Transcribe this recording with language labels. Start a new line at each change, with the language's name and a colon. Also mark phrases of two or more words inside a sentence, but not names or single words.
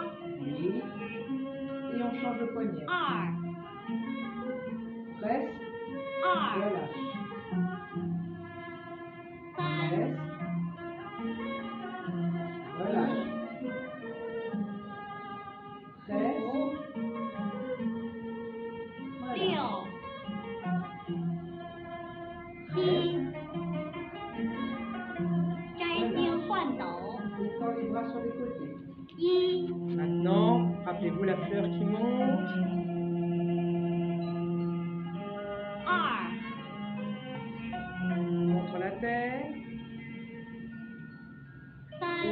French: Oui. Et on change le poignet.
Chinese: 二、
French: Presse,
Chinese: 二、
French: relâche.
Chinese: 三、
French: Presse, relâche. Presse,
Chinese: 五、
French: relâche.
Chinese: 六、
French: Presse,
Chinese: 七。摘星换斗，
French: étends les bras sur les côtés.
Chinese: 一、
French: Maintenant, rappelez-vous la fleur qui monte.
Chinese: 二、
French: Contre la terre.
Chinese: 三、